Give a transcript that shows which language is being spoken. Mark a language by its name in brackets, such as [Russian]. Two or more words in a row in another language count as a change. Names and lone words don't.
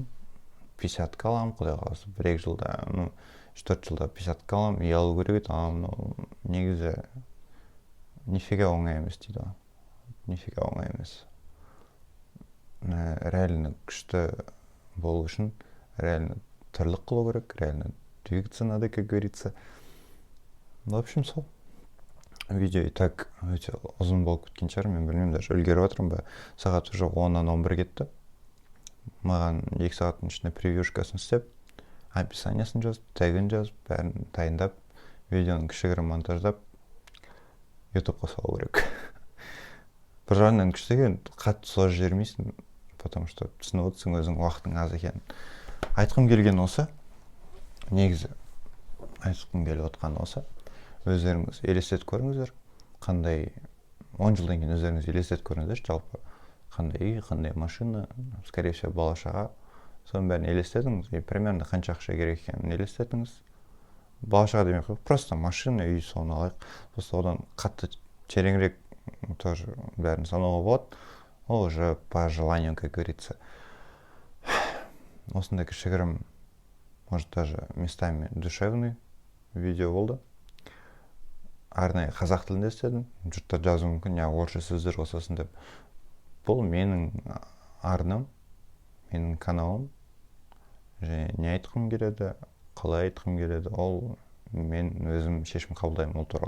[Kazakh] 50 алам, құдай қаласа, 1-2 жылда, 3-4 жылда 50 алам, үй алу керек еді. Негізі нифига оңай емес дейді. Нифига оңай емес. Реально күшті болу үшін реально тірлік қылу керек, [Russian] реально двигаться надо, как говорится. В общем, [Kazakh] сол. [Russian] Видео и так [Kazakh] өте ұзын болып кеткен шығар, мен білмеймін, даже үлгеріп отырмын ба. Сағат уже 10-нан 11 кетті. Маған 2 сағаттың ішінде превьюшкасын істеп, описаниясын жазып, тегін жазып, бәрін дайындап, видеоны кішігірім монтаждап, ютубқа салу керек. Бір жағынан күшті екен, қатты сложно жібермейсің, [Russian] потому что [Kazakh] түсініп отырсың өзің уақытың аз екенін. Айтқым келген осы, негізі айтқым келіп отқан осы. Өздеріңіз елестетіп көріңіздер, қандай 10 жылдан кейін өздеріңіз елестетіп көріңіздер, жалпы қандай үй, қандай машина, [Russian] скорее всего [Kazakh] бала-шаға, соның бәрін елестетіңіз, [Russian] и примерно [Kazakh] қанша ақша керек екенін елестетіңіз. Бала-шаға демей қойып, просто машина, үй, соны алайық, просто одан қатты тереңірек тоже бәрін санауға болады. [Russian] Ол уже по желанию, как говорится. [Kazakh] Осындай кішігірім, [Russian] может даже местами душевный видео болды. [Kazakh] Арнайы қазақ тілінде істедім. Жұрттар жазуы мүмкін, не орысша сөздер қосасың деп. Бұл менің арнам, менің каналым. Және не айтқым келеді, қалай айтқым келеді, ол мен өзім шешім қабылдаймын ол туралы.